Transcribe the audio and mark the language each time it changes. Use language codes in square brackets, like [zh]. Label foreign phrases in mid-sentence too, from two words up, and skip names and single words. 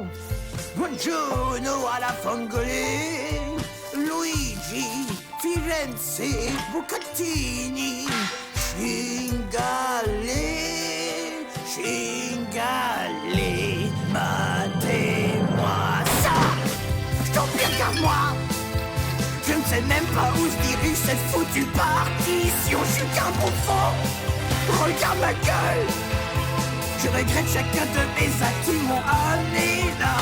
[it] Buongiorno alla Fongole, Luigi, Firenze, Bucatini, Cingale, Cingale, [fr] matez-moi ça. Je t'en prie, regarde-moi. Je ne sais même pas où se dirige cette foutue partition. Je suis qu'un bouffon. Regarde ma gueule. Je regrette chacun de mes actes qui m'ont amené là.